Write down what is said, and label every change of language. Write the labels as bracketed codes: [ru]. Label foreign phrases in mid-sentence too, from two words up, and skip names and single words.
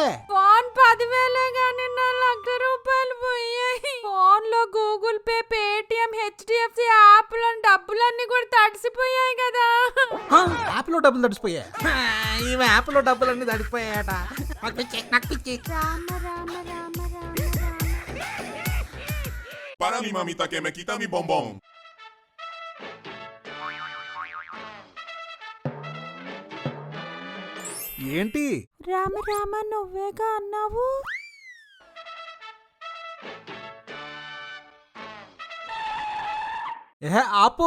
[te] ఫోన్ 10,000 గానీ నా ₹1,00,000 పోయాయి. ఫోన్ లో గూగుల్ పే, పేటిఎం, హెచ్డిఎఫ్సి యాప్లో డబ్బులన్నీ కూడా తడిసిపోయాయి కదా. యాప్లో డబ్బులు తడిసిపోయాయి. ఈ యాప్లో డబ్బులన్నీ తడిసిపోయాయట. నాకు పిచ్చి. రామ రామ రామ రామ. [es] Para mi mamita que me quita mi bombón. [te] ఏంటి? రామ రామ, నువ్వేగా అన్నావు. ఏహే ఆపు.